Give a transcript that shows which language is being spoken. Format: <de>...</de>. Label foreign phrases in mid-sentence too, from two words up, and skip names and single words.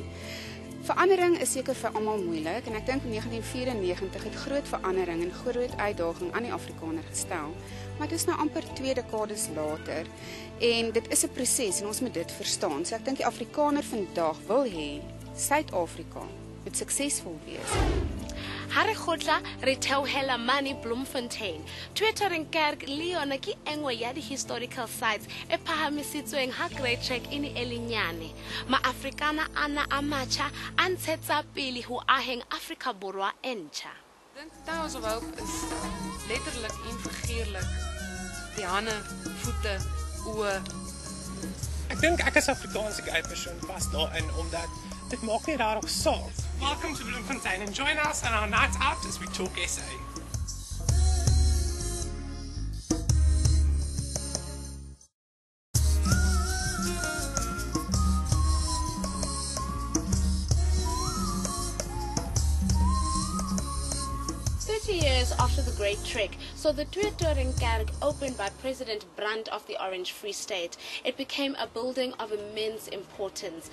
<af>Verandering is seker vir almal moeilik en ek dink in 1994 het groot verandering en groot uitdaging aan die Afrikaner gestel. Maar dit is nou amper 2 dekades later en dit is 'n proses en ons moet dit verstaan. So ek dink die Afrikaner vandag wil hê Suid-Afrika moet suksesvol wees.</af> <st>Hare khotla re theohela mane Bloemfontein. Twittering kerk le yona ke engwe ya di-</st> <en>historical sites</en> <st>e phahamisitsweng ha Great Trek e ne e le nyane. Ma-Afrikaner ana a matjha a ntshetsa pele ho aheng Afrika Borwa e ntjha.</st> <af>Ek dink Towers of Hope is letterlik en figuurlik die hande, voete, oë. Ek dink ek as Afrikaanse gay persoon pas daarin omdat dit maak nie rarig saak.</af> <en>Welcome to Bloemfontein and join us on our night out as we talk SA. Years after the Great Trek, so the Twittering Kerk, opened by President Brandt of the Orange Free State, it became a building of immense importance.</en>